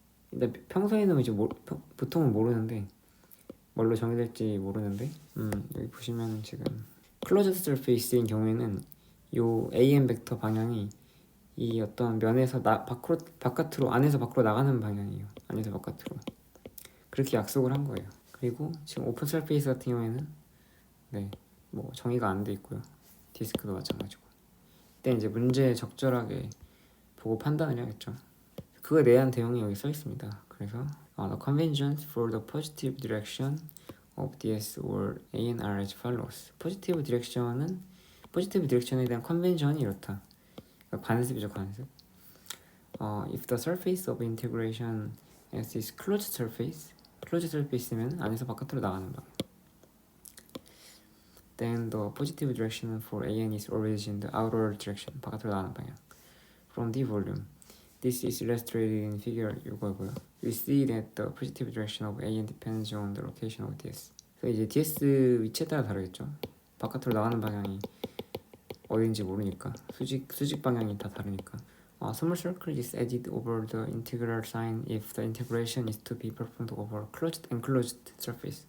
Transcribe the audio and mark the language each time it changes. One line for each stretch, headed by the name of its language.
Korean: 근데 평소에는 이제 보통은 모르는데 뭘로 정의될지 모르는데 여기 보시면 지금 클로즈드 서페이스인 경우에는 요 an 벡터 방향이 이 어떤 면에서 바깥으로 안에서 밖으로 나가는 방향이에요. 안에서 바깥으로. 그렇게 약속을 한 거예요. 그리고 지금 오픈 서페이스 같은 경우에는 네, 뭐 정의가 안 돼 있고요. 디스크도 마찬가지고. 그때 이제 문제 적절하게 보고 판단을 해야겠죠. 그거에 대한 대응이 여기 써 있습니다.
English: 그래서 the conventions for the positive direction of ds or an are as follows.
Korean: 포지티브 디렉션에 대한 컨벤션이 이렇다. 그러니까 관습이죠, 관습.
English: If the surface of integration is this closed surface면
Korean: 안에서 바깥으로 나가는 방향.
English: Then the positive direction for an is always in the outer direction.
Korean: 바깥으로 나가는 방향.
English: From the volume. This is illustrated in figure
Korean: 이거고요.
English: We see that the positive direction of an depends on the location of ds.
Korean: 그래서 이제 ds 위치에 따라 다르겠죠. 바깥으로 나가는 방향이 어딘지 모르니까 수직 방향이 다 다르니까.
English: Small circle is added over the integral sign if the integration is to be performed over closed and enclosed surface.